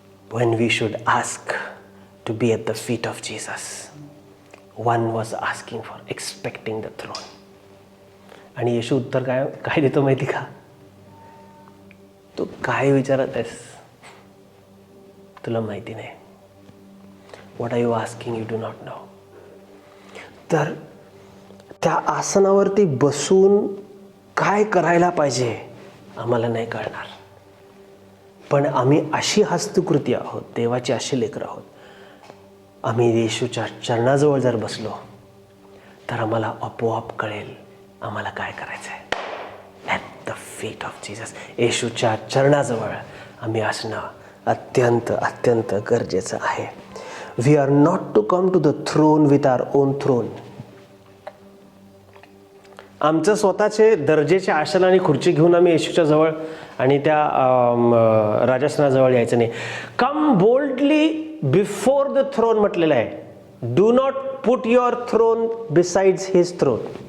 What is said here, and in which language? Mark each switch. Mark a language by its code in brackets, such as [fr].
[en] when we should ask to be at the feet of Jesus, one was asking for, expecting the throne. [mr] आणि येशू उत्तर काय देतो माहिती का? तू काय विचारत आहेस तुला माहिती नाही. [en] What are you asking? You do not know. [mr] तर त्या आसनावरती बसून काय करायला पाहिजे आम्हाला नाही कळणार. पण आम्ही अशी हस्तकृती आहोत, देवाची अशी लेकरं आहोत. आम्ही येशूच्या चरणाजवळ जर बसलो तर आम्हाला आपोआप कळेल आम्हाला काय करायचं आहे. [en] at the feet of Jesus, [mr] येशूच्या चरणाजवळ आम्ही असणं अत्यंत अत्यंत गरजेचं आहे. [en] We are not to come to the throne with our own throne. [mr] आमचं स्वतःचे दर्जेचे आसन आणि खुर्ची घेऊन आम्ही येशूच्या जवळ आणि त्या राजासनाजवळ यायचं नाही. [en] come boldly before the throne [mr] म्हटलेलं आहे. [en] Do not put your throne besides his throne.